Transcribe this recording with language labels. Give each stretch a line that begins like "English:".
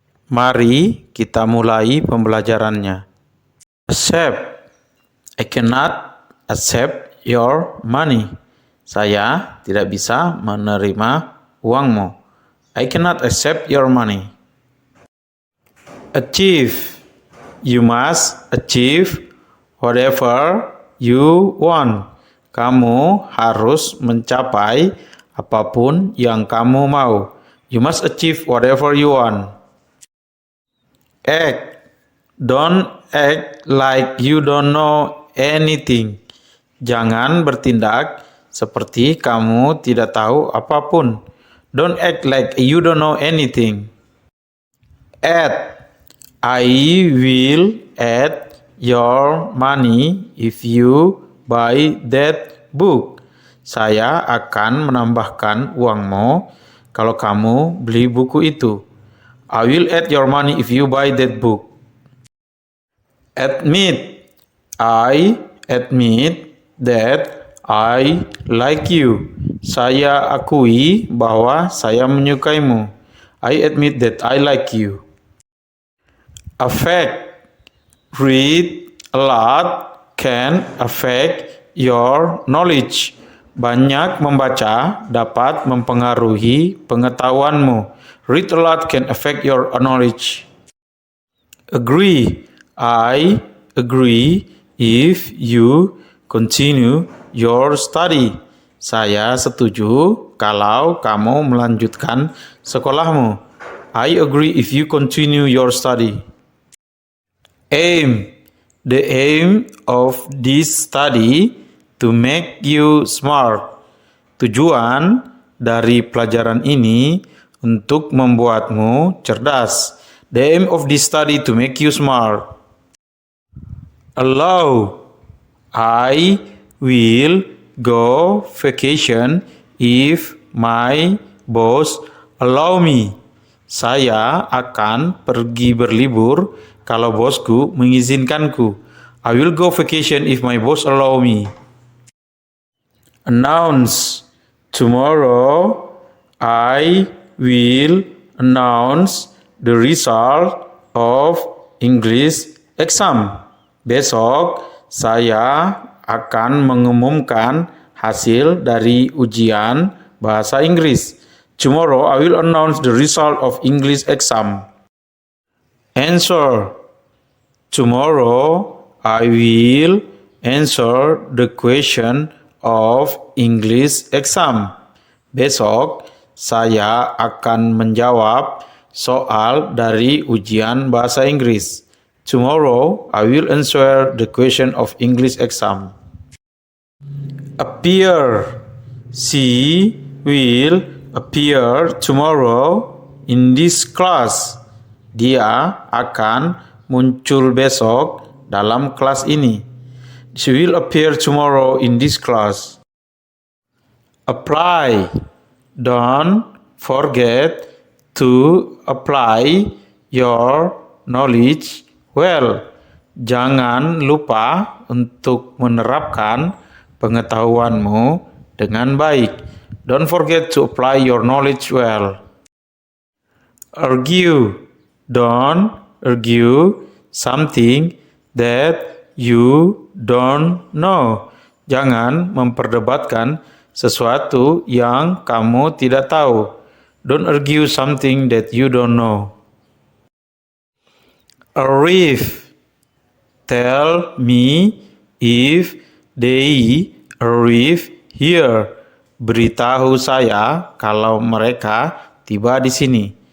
Indonesian: Mari kita mulai pembelajarannya.
English: Accept. I cannot accept your money.
Indonesian: Saya tidak bisa menerima uangmu.
English: I cannot accept your money. Achieve. You must achieve whatever you want.
Indonesian: Kamu harus mencapai apapun yang kamu mau.
English: You must achieve whatever you want. Act. Don't act like you don't know anything.
Indonesian: Jangan bertindak seperti kamu tidak tahu apapun.
English: Don't act like you don't know anything. Add. I will add your money if you buy that book.
Indonesian: Saya akan menambahkan uangmu kalau kamu beli buku itu.
English: I will add your money if you buy that book. Admit. I admit that I like you.
Indonesian: Saya akui bahwa saya menyukaimu.
English: I admit that I like you. Affect. Read a lot can affect your knowledge.
Indonesian: Banyak membaca dapat mempengaruhi pengetahuanmu.
English: Read a lot can affect your knowledge. Agree. I agree if you continue your study.
Indonesian: Saya setuju kalau kamu melanjutkan sekolahmu.
English: I agree if you continue your study. Aim. The aim of this study to make you smart.
Indonesian: Tujuan dari pelajaran ini untuk membuatmu cerdas.
English: The aim of this study to make you smart. Allow. I will go vacation if my boss allow me.
Indonesian: Saya akan pergi berlibur kalau bosku mengizinkanku.
English: I will go vacation if my boss allow me. Announce. Tomorrow I will announce the result of English exam.
Indonesian: Besok saya akan mengumumkan hasil dari ujian bahasa Inggris.
English: Tomorrow I will announce the result of English exam. Answer. Tomorrow I will answer the question of English exam.
Indonesian: Besok saya akan menjawab soal dari ujian bahasa Inggris.
English: Tomorrow I will answer the question of English exam. Appear. She will appear tomorrow in this class.
Indonesian: Dia akan muncul besok dalam kelas ini.
English: She will appear tomorrow in this class. Apply. Don't forget to apply your knowledge well.
Indonesian: Jangan lupa untuk menerapkan pengetahuanmu dengan baik.
English: Don't forget to apply your knowledge well. Argue. Don't argue something that you don't know.
Indonesian: Jangan memperdebatkan sesuatu yang kamu tidak tahu.
English: Don't argue something that you don't know. Arrive. Tell me if they arrive here.
Indonesian: Beritahu saya kalau mereka tiba di sini.